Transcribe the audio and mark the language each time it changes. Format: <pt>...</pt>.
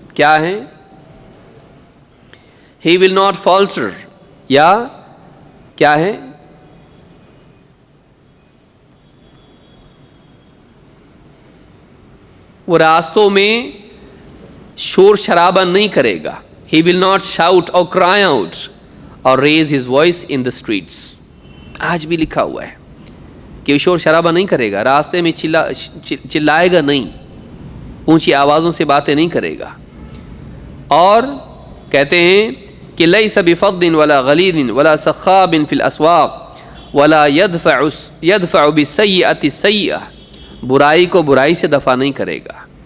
<ur>کیا ہے؟</ur> <en>He will not falter،</en> <ur>یا کیا ہے؟ وہ راستوں میں شور شرابہ نہیں کرے گا.</ur> <en>He will not shout or cry out or raise his voice in the streets.</en> <ur>آج بھی لکھا ہوا ہے کہ شور شرابہ نہیں کرے گا، راستے میں چلائے گا نہیں، اونچی آوازوں سے باتیں نہیں کرے گا. اور کہتے ہیں کہ</ur> <ar>لیس بفظ ولا غلیظ ولا سخاب فی الاسواق ولا يدفع بالسیئۃ السیئۃ،</ar> <ur>برائی کو برائی سے دفع نہیں کرے گا.</ur>